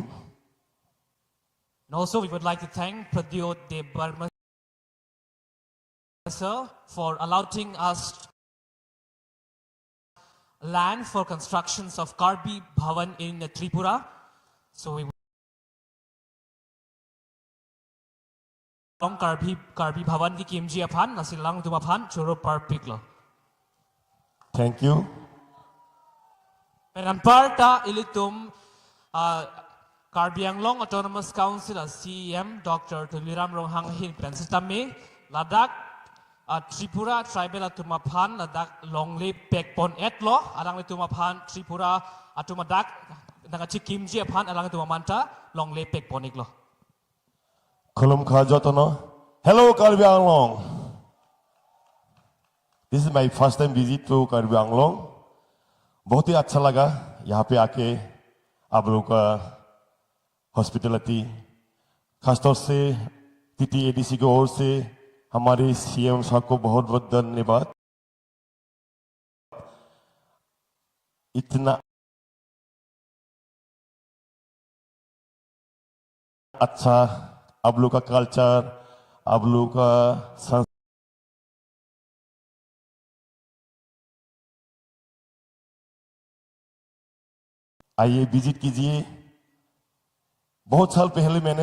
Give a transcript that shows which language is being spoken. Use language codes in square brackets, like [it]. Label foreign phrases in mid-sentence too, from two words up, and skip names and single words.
[en] And also, we would like to thank Pradyot Debarma sir for allowing us land for constructions of Karbi Bhavan in Tripura. [mjw] So we long karbi bhavan ki kimji aphan nasilang tumaphan churo parpik lo. [en] Thank you. [mjw] Penan parta ilitum Karbi Anglong Autonomous Council CEM Dr. Tuliram Ronghang Hin Pensitami Ladak Tripura Tribal Atumaphan Ladak Longley Pekpon Etlo Alang Tumaphan Tripura Atumadak Nagachi Kimji Aphan Alang Tumamanta Longley Pekponiklo. Kolum Khajotono. Hello, Karbi Anglong. [en] This is my first time visit to Karbi Anglong. [hi] बहुत ही अच्छा लगा यहाँ पे आके आप लोगों का हॉस्पिटलिटी खासतौर से TTADC की ओर से हमारे CM साहब को बहुत बहुत धन्यवाद इतना अच्छा आप लोग का कल्चर आप लोग का आइए विजिट कीजिए बहुत साल पहले मैंने